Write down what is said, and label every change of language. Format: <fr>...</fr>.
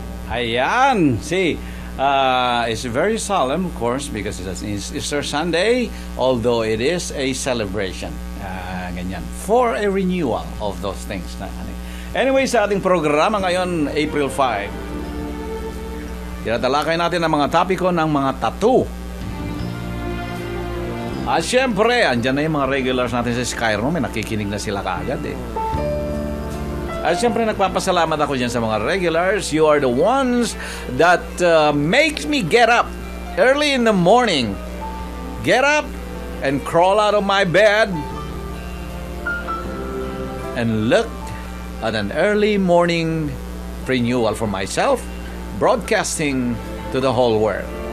<tl>Ayan.</tl> <en>See, it's very solemn, of course, because it's Easter Sunday, although it is a celebration.</en> <tl>Ganyan.</tl> <en>For a renewal of those things.</en> <tl>Anyway, sa ating programa ngayon,</tl> <en>April 5,</en> <tl>tinatalakay natin ang mga topiko ng mga tattoo. At syempre, andyan na yung mga regulars natin sa Skyroom. May nakikinig na sila kaagad eh. At syempre, nagpapasalamat ako dyan sa mga regulars.</tl> <en>You are the ones that makes me get up early in the morning. Get up and crawl out of my bed and look at an early morning renewal for myself, broadcasting to the whole world.</en>